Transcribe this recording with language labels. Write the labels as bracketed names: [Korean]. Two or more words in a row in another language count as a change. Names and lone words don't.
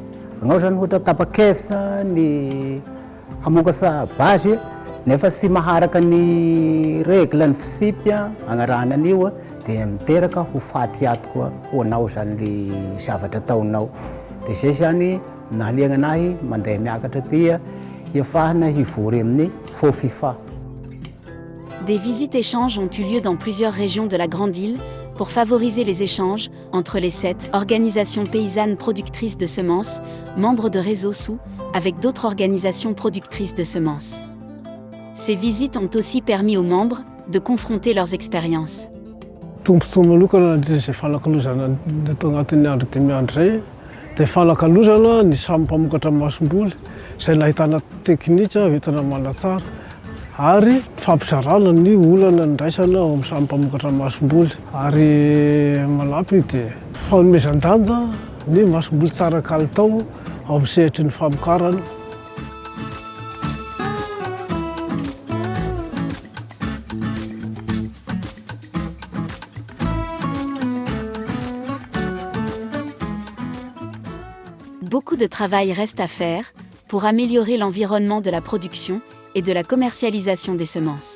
[Malagasy] Agnao zany ohatra tapa-kevitra ny hamokatra basy nefa tsy maharaka ny règle ny fisipy agnarahana an'io dia miteraka ho faty ato koa ho anao zany le zavatra ataonao. Dia zay zany nahaliagna anahy mandeha miakatra ty hiafahana hivory amin'ny FOFIFA. [French] Des visites-échanges ont eu lieu dans plusieurs régions de la Grande Île pour favoriser les échanges entre les 7 organisations paysannes productrices de semences, membres de Réseau Sous, avec d'autres organisations productrices de semences. Ces visites ont aussi permis aux membres de confronter leurs expériences. [Malagasy] Ary fampizarana ny olana ndraisana amin'ny samy mpamokatra masomboly ary malampy dia fanomezan-danja ny masomboly tsara kalitao amin'ny sehitry ny famokarana. [French] Beaucoup de travail reste à faire pour améliorer l'environnement de la production et de la commercialisation des semences.